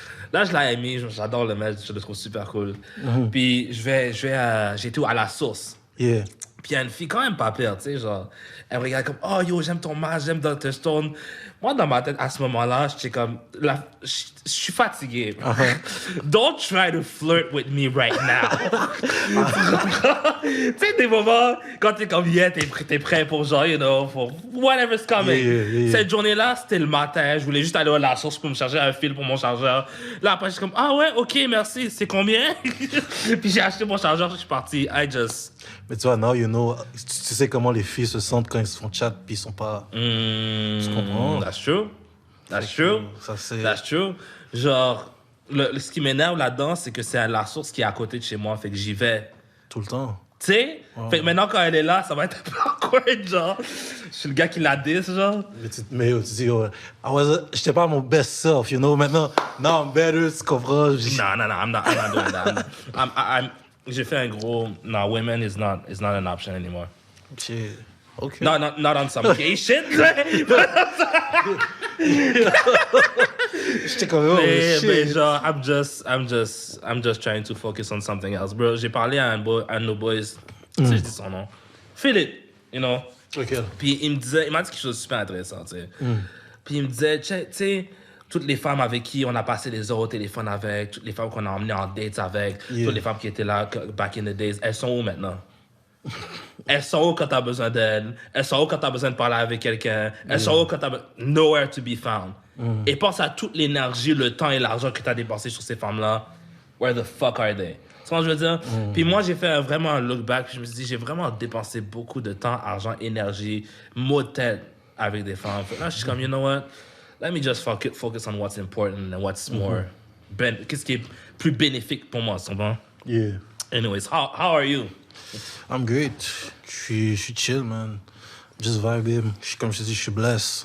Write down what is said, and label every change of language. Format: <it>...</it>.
<fr>Là, je l'ai aimé, j'adore le mec, je le trouve super cool. Puis j'étais à la source.</fr> <en>Yeah.</en> <fr>Puis il y a une fille quand même pas pire, tu sais, genre, elle me regarde comme, oh yo, j'aime ton masque, j'aime Dr. Stone. Moi, dans ma tête, à ce moment-là, j'étais comme, je suis fatigué.</fr> <en>Don't try to flirt with me right now.</en> <fr>Tu sais, des moments, quand t'es comme, yeah, t'es prêt pour genre,</fr> <en>you know, for whatever's coming. Yeah.</en> <fr>Cette journée-là, c'était le matin, je voulais juste aller à la source pour me charger un fil pour mon chargeur. Là, après, je suis comme, ah ouais, ok, merci, c'est combien? Puis j'ai acheté mon chargeur, je suis parti, Mais tu vois,</fr> <en>now you know,</en> <fr>tu sais comment les filles se sentent quand ils se font chat puis ils sont pas... Tu comprends?</fr> <en>That's true.</en> <fr>Ça, c'est...</fr> <en>That's true.</en> <fr>Genre, ce qui m'énerve là-dedans, c'est que c'est à la source qui est à côté de chez moi, fait que j'y vais. Tout le temps. Tu sais? Fait que maintenant, quand elle est là, ça va être un peu awkward, genre. Je suis le gars qui la diss, genre. Mais tu dis, j'étais pas mon</fr> <en>best self, you know?</en> <fr>Maintenant,</fr> <en>now I'm better,</en> <fr>tu comprends? Non,</fr> <en>I'm not doing that.</en> <fr>J'ai fait un gros...</fr> <en>No, women is not an option anymore. Shit. OK. Not on some gay shit.</en> <fr>J'étais comme, oh, Mais</fr> <en>shit. genre, I'm just trying to focus on something else, bro.</en> <fr>J'ai parlé à un de nos boys, tu sais, je dis son nom.</fr> <en>Philip, you know. OK.</en> <fr>Puis il m'a dit quelque chose de super intéressant, tu sais. Puis il me disait, tu sais, toutes les femmes avec qui on a passé des heures au téléphone avec, toutes les femmes qu'on a emmenées en dates avec, toutes les femmes qui étaient là</fr> <en>back in the days,</en> <fr>elles sont où maintenant? Elles sont où quand t'as besoin d'elles? Elles sont où quand t'as besoin de parler avec quelqu'un? Elles sont où quand t'as</fr> <en>nowhere to be found?</en> <fr>Et pense à toute l'énergie, le temps et l'argent que t'as dépensé sur ces femmes-là.</fr> <en>Where the fuck are they?</en> <fr>Tu vois ce que je veux dire? Puis moi, j'ai fait vraiment un look back. Puis je me suis dit, j'ai vraiment dépensé beaucoup de temps, argent, énergie, mots de tête avec des femmes. Là, je suis comme,</fr> <en>you know what? Let me just focus on what's important and what's more...</en> <fr>Qu'est-ce qui est plus bénéfique pour moi, c'est bon?</fr> <en>Yeah. Anyways, how are you? I'm great.</en> <fr>Je suis chill,</fr> <en>man. Just vibing.</en> <fr>Comme je te dis, je suis blessed.</fr>